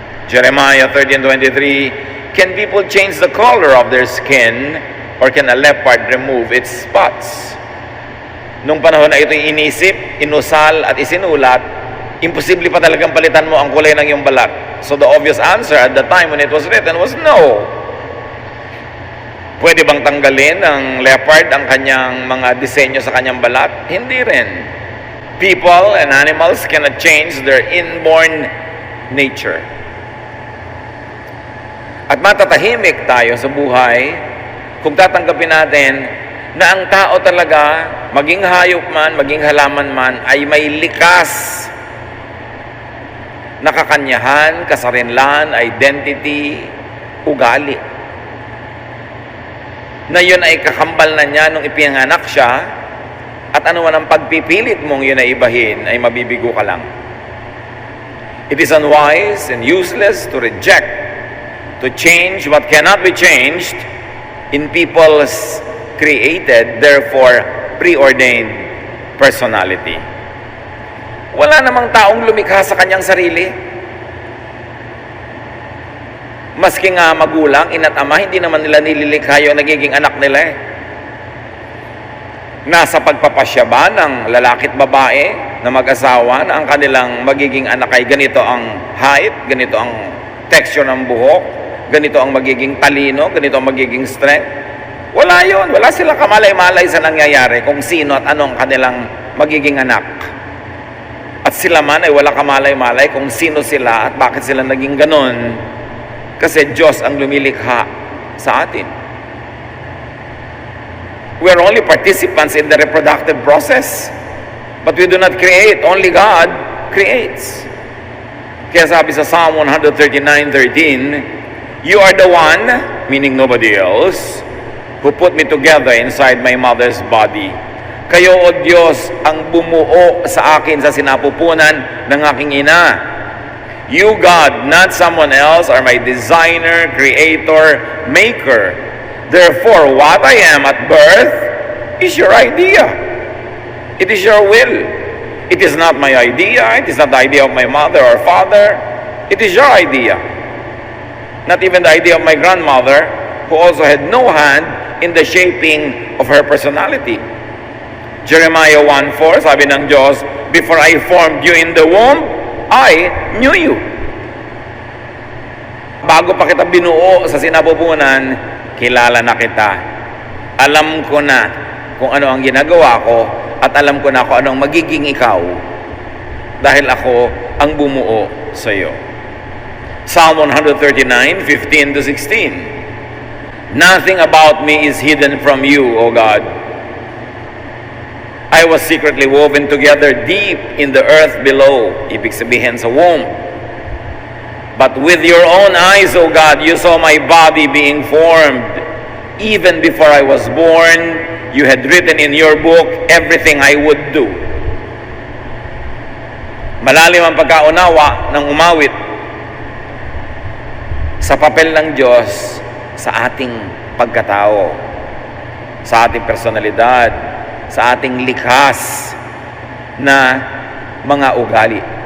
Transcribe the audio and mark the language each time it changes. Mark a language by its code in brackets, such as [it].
[en] Jeremiah 13:23, can people change the color of their skin, or can a leopard remove its spots? [tl] Nung panahon na ito'y inisip, inusal at isinulat, imposible pa talagang palitan mo ang kulay ng iyong balat. [en] So the obvious answer at the time when it was written was no. [tl] Pwede bang tanggalin ng leopard ang kanyang mga disenyo sa kanyang balat? Hindi rin. [en] People and animals cannot change their inborn nature. [tl] At matatahimik tayo sa buhay kung tatanggapin natin na ang tao talaga, maging hayop man, maging halaman man, ay may likas na kakanyahan, kasarinlan, identity, ugali. Na yun ay kakambal na niya nung ipinanganak siya, at ano man ang pagpipilit mong yun ay ibahin, ay mabibigo ka lang. [en] It is unwise and useless to reject, to change what cannot be changed in people's created, therefore preordained personality. [tl] Wala namang taong lumikha sa kanyang sarili. Maski nga magulang, ina't ama, hindi naman nila nililikha yung nagiging anak nila eh. Nasa pagpapasya ba ng lalaki at babae na mag-asawa na ang kanilang magiging anak ay ganito ang height, ganito ang texture ng buhok, ganito ang magiging talino, ganito ang magiging strength? Wala yun. Wala sila kamalay-malay sa nangyayari kung sino at ano ang kanilang magiging anak. At sila man ay wala kamalay-malay kung sino sila at bakit sila naging ganon. Kasi Diyos ang lumilikha sa atin. [en] We are only participants in the reproductive process. But we do not create. Only God creates. [tl] Kaya sabi sa [en] Psalm 139:13, you are the one, meaning nobody else, who put me together inside my mother's body. [tl] Kayo, O Diyos, ang bumuo sa akin sa sinapupunan ng aking ina. [en] You, God, not someone else, are my designer, creator, maker. Therefore, what I am at birth is your idea. It is your will. It is not my idea. It is not the idea of my mother or father. It is your idea. Not even the idea of my grandmother, who also had no hand in the shaping of her personality. Jeremiah 1:4, [tl] sabi ng Diyos, [en] before I formed you in the womb, I knew you. [tl] Bago pa kita binuo sa sinapupunan, kilala na kita. Alam ko na kung ano ang ginagawa ko, at alam ko na kung anong magiging ikaw, dahil ako ang bumuo sa iyo. [en] Psalm 139:15-16. Nothing about me is hidden from you, O God. I was secretly woven together deep in the earth below. [tl] Ibig sabihin sa womb. [en] But with your own eyes, O God, you saw my body being formed. Even before I was born, you had written in your book everything I would do. [tl] Malalim ang pagkaunawa ng umawit sa papel ng Diyos sa ating pagkatao, sa ating personalidad, sa ating likas na mga ugali.